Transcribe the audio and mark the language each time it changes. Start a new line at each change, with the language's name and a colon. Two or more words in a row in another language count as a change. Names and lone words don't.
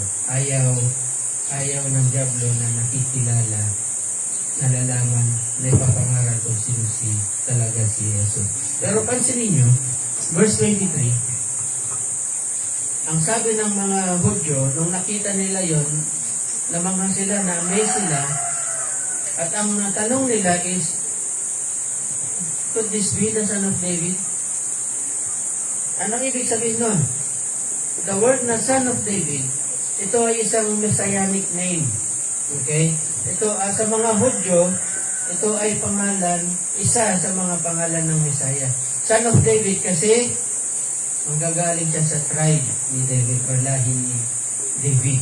Filipino: Ayaw ng diablo na nakikilala, nalalaman, na ipapangaral kung sino talaga si Jesus. Pero pansinin nyo, verse 23, ang sabi ng mga Hudyo, nung nakita nila yon, namangha sila, na-amaze sila, at ang tanong nila is,
English: could this be the son of David?
Filipino: Anong ibig sabihin nun?
English: The word
Filipino: na son of David, ito ay isang
English: messianic name.
Filipino: Okay? Ito, sa mga Hudyo, ito ay pangalan, isa sa mga pangalan ng Messiah. Son of David kasi, manggagaling siya sa tribe ni David, or lahi ni David.